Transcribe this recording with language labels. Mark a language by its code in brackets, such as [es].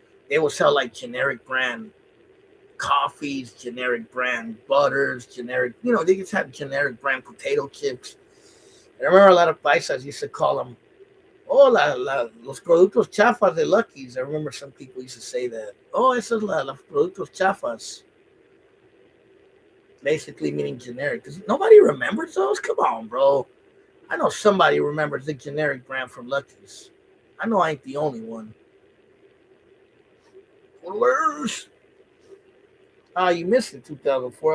[en] They would sell like generic brand coffees, generic brand butters, generic. They just had generic brand potato chips. I remember a lot of paisas used to call them, oh, [es] los productos chafas de Lucky's. [en] I remember some people used to say that. [es] Oh, esos los productos chafas. [en] Basically meaning generic. Because nobody remembers those? Come on, bro. I know somebody remembers the generic brand from Lucky's. I know I ain't the only one. Where's you missed it, 2004.